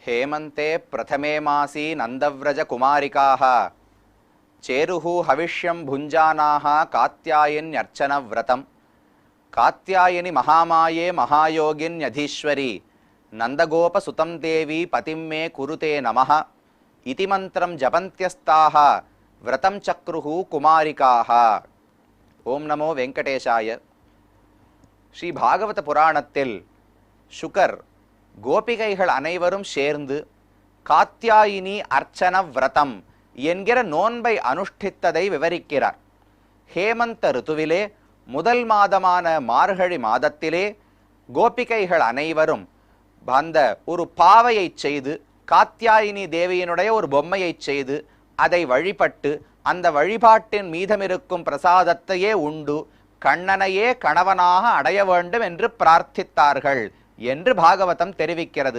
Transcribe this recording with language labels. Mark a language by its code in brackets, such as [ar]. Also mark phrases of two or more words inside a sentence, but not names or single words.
[sa] हेमन्ते प्रथमे मासी नन्दव्रजकुमारिकाः चेरुः हविष्यं भुञ्जानाः कात्यायन्यर्चनव्रतं कात्यायनि महामाये महायोगिन्यधीश्वरी नन्दगोपसुतं देवी पतिं मे कुरुते नमः इति मन्त्रं जपन्त्यस्ताः व्रतं चक्रुः कुमारिकाः. ओम नमो वेंकटेशाय. [ta] ஸ்ரீ பாகவத புராணத்தில் சுகர் கோபிகைகள் அனைவரும் சேர்ந்து காத்யாயினி அர்ச்சன விரதம் என்கிற நோன்பை அனுஷ்டித்ததை விவரிக்கிறார். ஹேமந்த ருத்துவிலே முதல் மாதமான மார்கழி மாதத்திலே கோபிகைகள் அனைவரும் அந்த ஒரு பாவையை செய்து காத்யாயினி தேவியினுடைய ஒரு பொம்மையை செய்து அதை வழிபட்டு அந்த வழிபாட்டின் மீதமிருக்கும் பிரசாதத்தையே உண்டு கண்ணனையே கணவனாக அடைய வேண்டும் என்று பிரார்த்தித்தார்கள் என்று பாகவதம் தெரிவிக்கிறது.